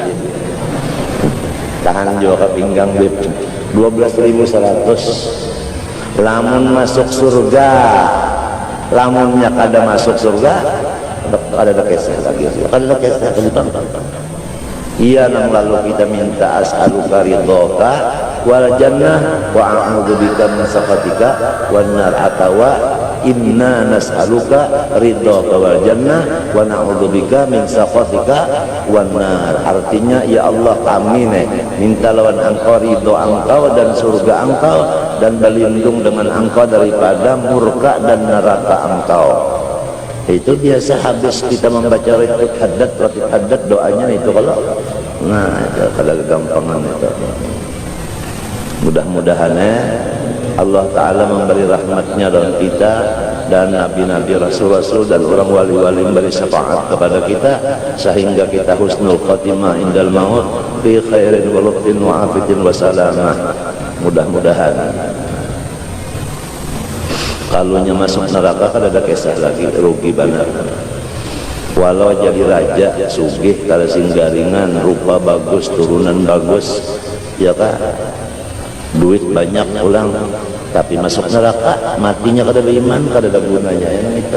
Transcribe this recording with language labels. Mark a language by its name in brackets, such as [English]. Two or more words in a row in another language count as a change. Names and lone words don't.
[Indonesian] Tahan juga ke pinggang Bib. 12.100. [Banjar] Lamun masuk surga, lamunnya kada masuk surga, kada ada kisah lagi, kada ada kisah lagi. Iya, nang lalu kita minta [Arabic] أسألك رضاك والجنة وأعوذ بك من سخطك والنار, atawa إنا نسألك رضاك والجنة ونعوذ بك من سخطك والنار. [Indonesian] Artinya ya Allah, kami minta lawan engkau ridho engkau dan surga engkau, dan berlindung dengan engkau daripada murka dan neraka engkau. [Banjar] Itu biasa habis kita membaca ratib haddad doanya itu kalau itu kada gampangan itu. [Indonesian] Mudah-mudahan Allah Ta'ala memberi rahmatnya dalam kita, dan nabi-nabi, rasul-rasul dan orang wali-wali memberi syafaat kepada kita sehingga kita [Arabic] حسن الخاتمة عند الموت في خير ولطف وعافية وسلامة. [Indonesian] Mudah-mudahan. [Banjar] Kalunya masuk neraka kan ada kisah lagi, rugi banget. Walau jadi raja sugih kalau singgaringan, rupa bagus, turunan bagus, ya kan, duit banyak ulang, tapi masuk neraka matinya kada beriman, kada ada gunanya ya itu.